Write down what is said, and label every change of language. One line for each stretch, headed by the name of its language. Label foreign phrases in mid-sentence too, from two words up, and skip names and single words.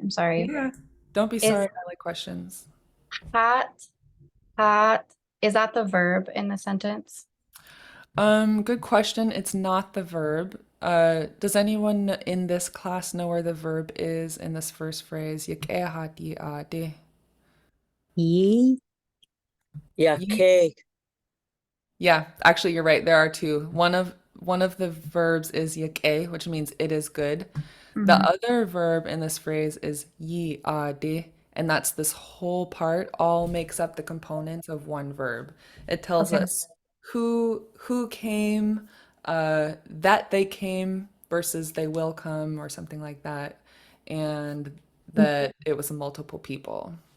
English: I'm sorry. Yeah, don't be sorry. I like questions. Haat, is that the verb in the sentence? Good question. It's not the verb. Does anyone in this class know where the verb is in this first phrase?
Tlingit: Yak'éi haat yeey.aadí.
English: Yak'éi. Yeah, actually, you're right. There are two. One of the verbs is yak'éi, which means it is good. The other verb in this phrase is yeey.aadí, and that's this whole part all makes up the components of one verb. It tells Okay. us who came, that they came versus they will come or something like that, and that it was multiple people.